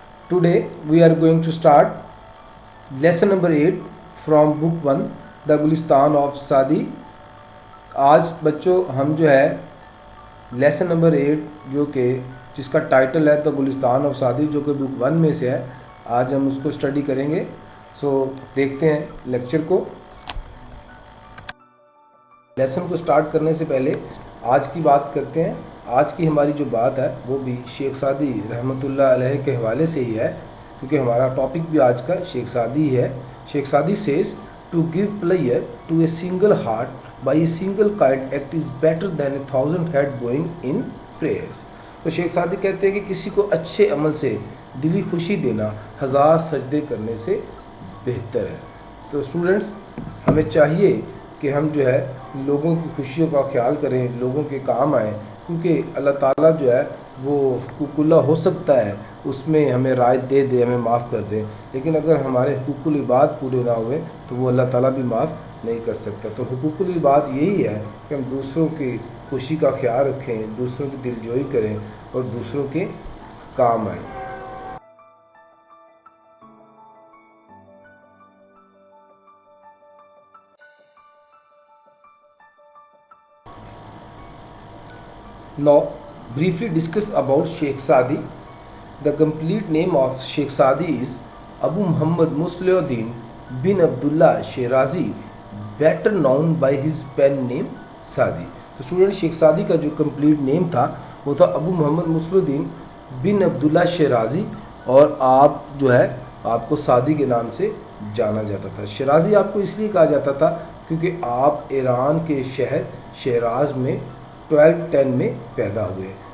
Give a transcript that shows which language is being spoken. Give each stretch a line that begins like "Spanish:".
English: Today we are going to start lesson number 8 from book 1, The Gulistan of Saadi.
Urdu: آج بچوں ہم جو ہے لیسن نمبر 8 جو کہ جس کا ٹائٹل ہے دا گلستان آف سعدی، جو کہ بک 1 میں سے ہے، آج ہم اس کو اسٹڈی کریں گے. سو دیکھتے ہیں لیکچر کو. لیسن کو سٹارٹ کرنے سے پہلے آج کی بات کرتے ہیں. آج کی ہماری جو بات ہے وہ بھی شیخ سعدی رحمۃ اللہ علیہ کے حوالے سے ہی ہے، کیونکہ ہمارا ٹاپک بھی آج کا شیخ سعدی ہے.
English: Sheikh Saadi says to give pleasure to a single heart by a single kind act is better than a 1000 head going in prayers.
Urdu: تو شیخ سعدی کہتے ہیں کہ کسی کو اچھے عمل سے دلی خوشی دینا 1000 سجدے کرنے سے بہتر ہے. تو اسٹوڈنٹس ہمیں چاہیے کہ ہم جو ہے لوگوں کی خوشیوں کا خیال کریں، لوگوں کے کام آئیں، کیونکہ اللہ تعالیٰ جو ہے وہ حقوق اللہ ہو سکتا ہے اس میں ہمیں رعایت دے دے، ہمیں معاف کر دے، لیکن اگر ہمارے حقوق العباد پورے نہ ہوئے تو وہ اللہ تعالیٰ بھی معاف نہیں کر سکتا. تو حقوق العباد یہی ہے کہ ہم دوسروں کی خوشی کا خیال رکھیں، دوسروں کی دلجوئی کریں اور دوسروں کے کام آئیں.
English: Now, briefly discuss about Sheikh Saadi. The complete name of Sheikh Saadi is Abu Muhammad Musliuddin bin Abdullah Shirazi, better known by his pen name Saadi.
Urdu: تو اسٹوڈنٹ شیخ سعدی کا جو کمپلیٹ نیم تھا وہ تھا ابو محمد مسلودین بن عبداللہ شیرازی، اور آپ جو ہے آپ کو سعدی کے نام سے جانا جاتا تھا. شیرازی آپ کو اس لیے کہا جاتا تھا کیونکہ آپ ایران کے شہر شیراز میں 1210 میں پیدا ہوئے.